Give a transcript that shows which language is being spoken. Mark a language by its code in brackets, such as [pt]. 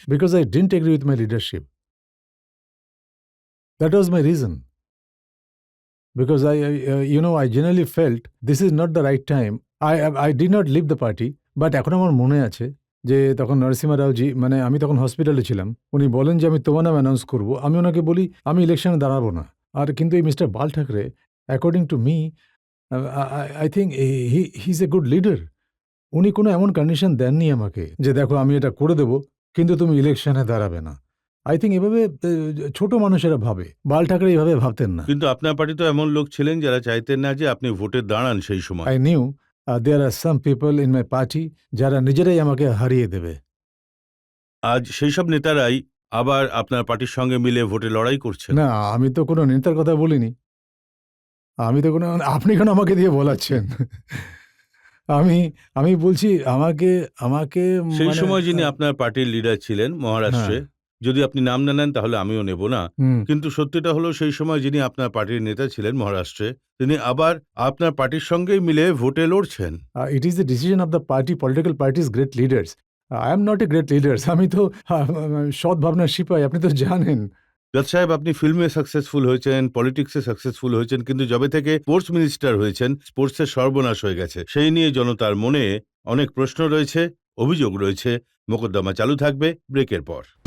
[en] Because I didn't agree with my leadership. That was my reason. Because I generally felt this is not the right time. I did not leave the party. [bn] But এখন আমার মনে আছে যে তখন নরসিমা রাওজি, মানে আমি তখন হসপিটালে ছিলাম। উনি বলেন যে আমি তোমার নাম অ্যানাউন্স করব। আমি ওনাকে বলি আমি ইলেকশনে দাঁড়াবো না। আর কিন্তু এই [en] Mister Bal Thackeray, according to me, I think he is a good leader. [bn] উনি কোনো এমন কন্ডিশন দেননি আমাকে যে দেখো আমি এটা করে দেবো কিন্তু তুমি ইলেকশনে দাঁড়াবে না। [en] I think [bn] এভাবে ছোট মানুষেরা ভাবে, বাল ঠাকরে এইভাবে ভাবতেন না। কিন্তু আপনার পার্টি তো এমন লোক ছিলেন যারা চাইতেন না যে আপনি ভোটে দাঁড়ান সেই সময়। [en] I knew there are some people in my party [bn] যারা নিজেরাই আমাকে হারিয়ে দেবে। আজ সেই সব নেতারাই আবার আপনার পার্টির সঙ্গে মিলে ভোটে লড়াই করছেন। না, আমি তো কোনো নেতার কথা বলিনি। আমি তো কোনো, আপনি কেন আমাকে দিয়ে বলাচ্ছেন? আমি বলছি আমাকে আমাকে সেই মানে- সময় যিনি আপনার পার্টির লিডার ছিলেন মহারাষ্ট্রে, যদি আপনি নাম না নেন তাহলে আমিও নেব না, হুম, কিন্তু সত্যিটা হলো সেই সময় যিনি আপনার পার্টির নেতা ছিলেন মহারাষ্ট্রে, তিনি আবার আপনার পার্টির সঙ্গেই মিলে ভোটে লড়ছেন। [en] it is the decision of the party, political parties, great leaders. I am not a great leader. [bn] আমি তো সৎ ভাবনার সিপাহী, আপনি তো জানেন। দত্ত সাহেব, আপনি ফিল্মে সাকসেসফুল হয়েছেন, পলিটিক্সে সাকসেসফুল হয়েছেন, কিন্তু যবে থেকে স্পোর্টস মিনিস্টার হয়েছেন স্পোর্টসের সর্বনাশ হয়ে গেছে। সেই নিয়ে জনতার মনে অনেক প্রশ্ন রয়েছে, অভিযোগ রয়েছে। মোকদ্দমা চালু থাকবে ব্রেকের পর।